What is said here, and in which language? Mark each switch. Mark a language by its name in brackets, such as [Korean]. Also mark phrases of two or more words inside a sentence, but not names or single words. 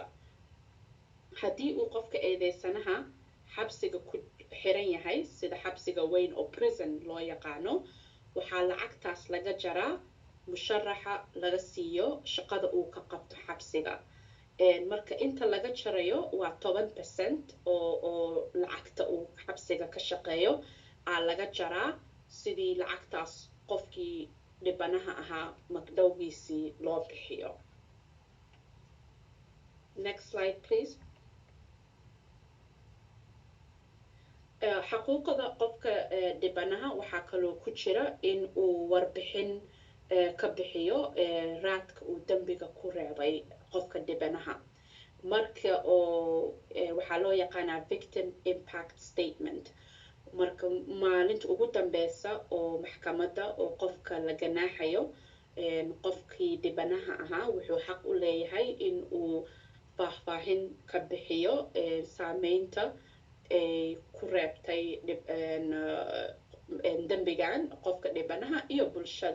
[Somali] haddii uu qofka eedeysanaha xabsiga ku xiran yahay sida xabsiga weyn oo prison loo yaqaano, waxaa lacagtaas laga jaraa musharaxa laga siiyo shaqada uu ka qabto xabsiga. marka inta laga jarayo waa 10% oo lacagta uu xabsiga ka shaqeeyo aa laga jaraa sidii lacagtaas qofkii dhibanaha ahaa magdhowgiisii loo bixiyo. [English] Next slide please. [Somali] xaquuqda qofka dhibanaha waxaa kaloo ku jira in uu warbixin ka bixiyo raadka uu dambiga ku reebay qofka dhibanaha. marka oo waxaa loo yaqaanaa [English] victim impact statement. [Somali] marka maalinta ugu dambeysa oo maxkamadda oo qofka la ganaaxayo, qofkii dhibanaha ahaa wuxuu xaq u leeyahay in uu faahfaahin ka bixiyo saameynta ay ku reebtay dambigan qofka dhibanaha iyo bulshada.